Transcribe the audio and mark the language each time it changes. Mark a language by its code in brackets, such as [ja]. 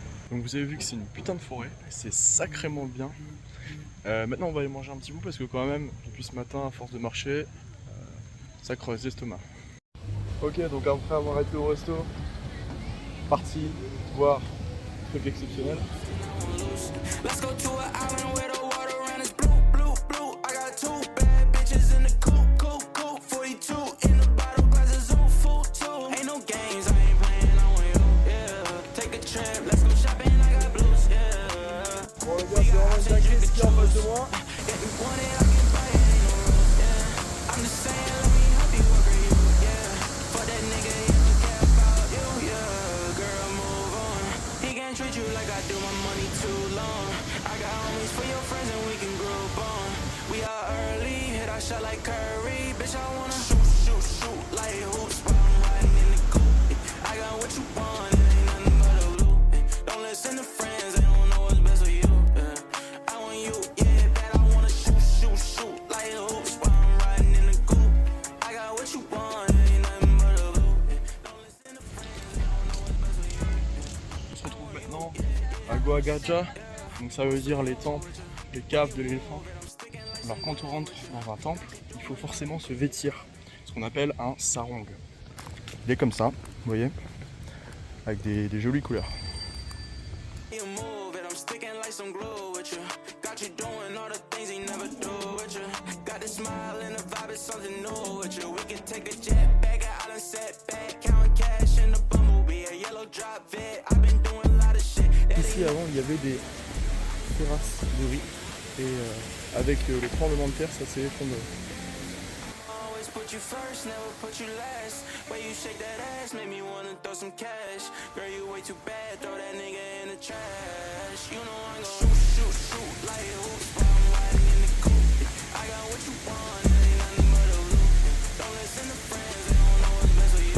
[fr] Donc vous avez vu que c'est une putain de forêt, c'est sacrément bien. Maintenant on va aller manger un petit bout parce que quand même, depuis ce matin, à force de marcher, ça creuse l'estomac. Ok, donc après avoir été au resto, parti voir un truc exceptionnel. [en] Let's go to an island where the water run is blue, blue, blue. I got 2 bad bitches in the coupe, coupe, coupe. 42 in the bottle, glasses on full too. Ain't no games, I ain't playing, I want you, yeah. Take a trip, let's go shopping, I got blues, yeah. [fr] Bon les gars, c'est vraiment une dinguerie ce qu'il y a en face de moi. [en] If you want it, I can buy it, ain't no rules, yeah. I'm just saying, let me help you work you, yeah. For that nigga, he don't care about you, yeah. Girl, move on. He can't treat you like I do, my money too long. I got homies for your friends and we can group on. We are early, hit our shot like Curry. Bitch, I wanna shoot, shoot, shoot like hoops while I'm riding in the coupe. I got what you want, it ain't nothing but a loop. Don't listen to friends, they don't know what's best for you. I want you, yeah, bad. I wanna shoot, shoot, shoot like hoops while I'm riding in the coupe. I got what you want, it ain't nothing but a loop. Don't listen to friends, they don't know what's best for you. [fr] On se retrouve maintenant à Goagaja, donc ça veut dire les temples, les caves de l'éléphant. Alors quand on rentre dans un temple, il faut forcément se vêtir, ce qu'on appelle un sarong. Il est comme ça, vous voyez, avec des jolies couleurs. [en] You move it, I'm sticking like some glue with you. Got you doing all the things he never do with you. Got the smile and the vibe is something new with you. We can take a jet back, an island set back, counting cash in the bumblebee, a yellow drop vet. I've been doing a lot of shit. [fr] Ici avant il y avait des terrasses de riz et avec le tremblement de terre ça s'est effondré. [en] Always put you first, never put you last. Way you shake that ass make me wanna throw some cash. Girl, you way too bad, throw that nigga in the trash. You know I'm gon' shoot, shoot, shoot like hoops while I'm riding in the coupe. I got what you want, it ain't nothing but a loop. Don't listen to friends, they don't know what's best for you.